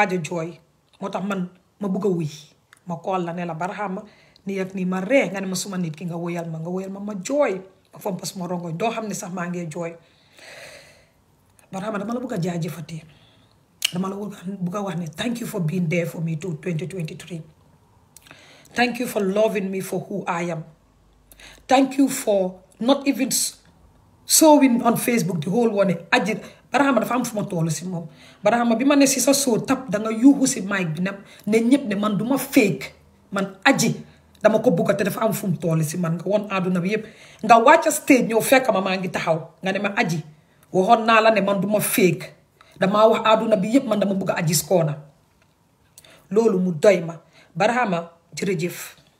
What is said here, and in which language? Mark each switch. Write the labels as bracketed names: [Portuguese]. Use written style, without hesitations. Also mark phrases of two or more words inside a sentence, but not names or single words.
[Wolof] a jooy moo tax man ma bugg a wuy ma kool la ne la Barhama nii ak nii ma ree nga ne ma suma nit ki nga woyal ma ma jooy ma fompa suma rongoñ doo xam ne sax maa ngi jooy Barhama dama la bugg a jaajëfatee dama la bugg a wax ne [English] thank you for being there for me too 2023 thank you for loving me for who I am thank you for not even showing on Facebook the whole one [Wolof] Aji Barhama dafa am fu ma toll si moom Barhama bi ma ne si sa soo tap danga yuuxu si mic bi ne ñëpp ne man duma fake man Aji dama ko bugga te dafa am fu mu toll si man nga woon àdduna bi yëpp nga wàcca stage ñëw fekk ma maa ngi taxaw nga ne ma Aji waxoon naa la ne man duma fake damaa wax àdduna bi yëpp man dama bugg a Aji's Corner loolu mu doy ma Barhama jërëjëf